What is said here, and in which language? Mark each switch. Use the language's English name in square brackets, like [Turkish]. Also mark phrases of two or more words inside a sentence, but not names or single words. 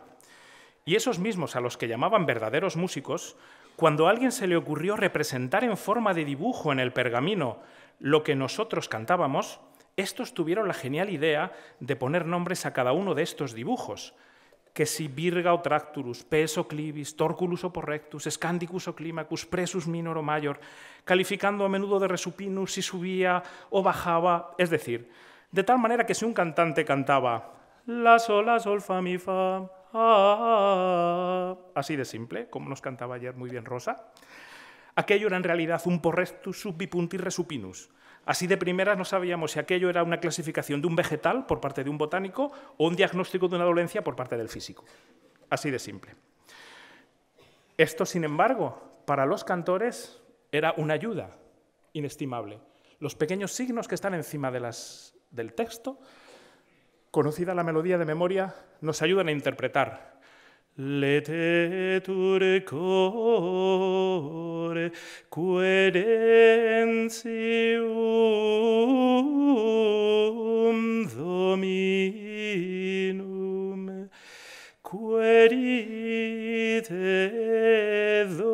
[Spanish] Y esos mismos a los que llamaban verdaderos músicos, cuando a alguien se le ocurrió representar en forma de dibujo en el pergamino lo que nosotros cantábamos, estos tuvieron la genial idea de poner nombres a cada uno de estos dibujos, que si virga o tracturus, pes o clivis, torculus o porrectus, scandicus o climacus, presus minor o mayor, calificando a menudo de resupinus si subía o bajaba, es decir, de tal manera que si un cantante cantaba la, sol, fa, mi, fa, así de simple, como nos cantaba ayer muy bien Rosa, aquello era en realidad un porrectus sub bipunti resupinus. Así de primeras no sabíamos si aquello era una clasificación de un vegetal por parte de un botánico o un diagnóstico de una dolencia por parte del físico. Así de simple. Esto, sin embargo, para los cantores era una ayuda inestimable. Los pequeños signos que están encima del texto, conocida la melodía de memoria, nos ayudan a interpretar. [Latin] Letetur core querentium dominum, querite